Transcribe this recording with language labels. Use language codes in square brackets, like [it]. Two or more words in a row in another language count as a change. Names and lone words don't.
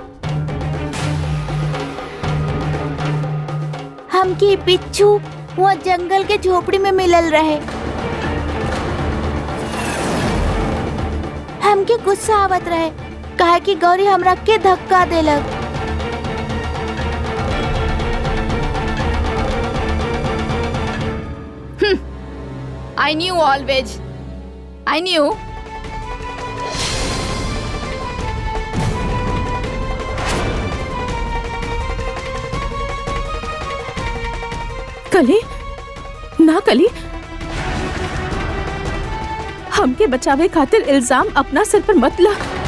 [bho] हमके बिच्छू वो जंगल के झोपड़ी में मिलल रहे। हमके गुस्सा आवत रहे काहे कि गौरी हमरा के धक्का देलक। [en] I knew always. I knew. [bho] कली ना कली, हमके बचावे खातिर इल्जाम अपना सिर पर मत ला।